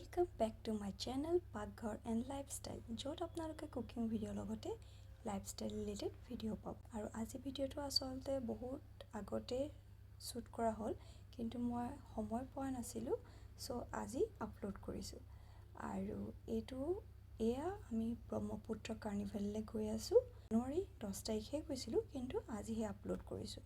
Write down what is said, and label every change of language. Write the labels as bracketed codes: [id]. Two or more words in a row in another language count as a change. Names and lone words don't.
[en] Welcome back to my channel Pakghar and lifestyle. [as] য'ত আপোনালোকে [en] cooking video [as] লগতে [en] lifestyle related video [as] পাব. আৰু আজি video টো আচলতে বহুত আগতে shoot কৰা হ'ল কিন্তু মই সময় পোৱা নাছিলোঁ so আজি upload কৰিছোঁ. Aru etu eya ami Brahmaputra Carnival le goi asu. January 10 তাৰিখে গৈছিলোঁ কিন্তু আজিহে upload কৰিছোঁ.